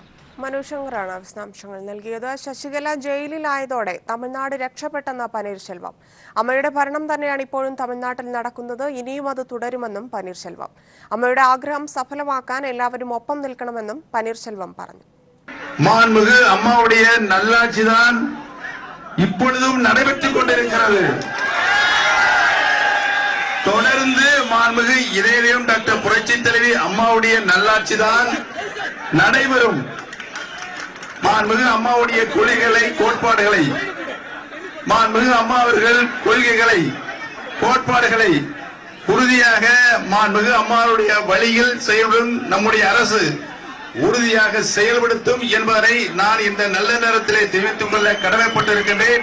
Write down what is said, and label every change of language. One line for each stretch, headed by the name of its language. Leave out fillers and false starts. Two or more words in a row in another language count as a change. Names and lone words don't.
Malayalam: മനു ശങ്കറാണ് വിശദാംശങ്ങൾ നൽകിയത്. ശശികല ജയിലിലായതോടെ തമിഴ്നാട് രക്ഷപ്പെട്ടെന്ന പനീർശെൽവം. അമ്മയുടെ ഭരണം തന്നെയാണ് ഇപ്പോഴും തമിഴ്നാട്ടിൽ നടക്കുന്നത്, ഇനിയും അത് തുടരുമെന്നും പനീർശെൽവം. അമ്മയുടെ ആഗ്രഹം സഫലമാക്കാൻ എല്ലാവരും ഒപ്പം നിൽക്കണമെന്നും പനീർശെൽവം പറഞ്ഞു.
Tamil: மாண்புமிகு அம்மாவுடைய நல்லாட்சிதான் இப்பொழுதும் நடைபெற்றுக் கொண்டிருக்கிறது. தொடர்ந்து மாண்புமிகு இதயம் டாக்டர் புரட்சி தலைவி அம்மாவுடைய நல்லாட்சிதான் நடைபெறும். மாண்புமிகு அம்மாவுடைய கொள்கைகளை கோட்பாடுகளை மாண்புமிகு அம்மா அவர்கள் கொள்கைகளை கோட்பாடுகளை உறுதியாக மாண்புமிகு அம்மாவுடைய வழியில் செயல்படும் நம்முடைய அரசு உறுதியாக செயல்படுத்தும் என்பதை நான் இந்த நல்ல நேரத்திலே தெரிவித்துக் கொள்ள கடமைப்பட்டிருக்கின்றேன்.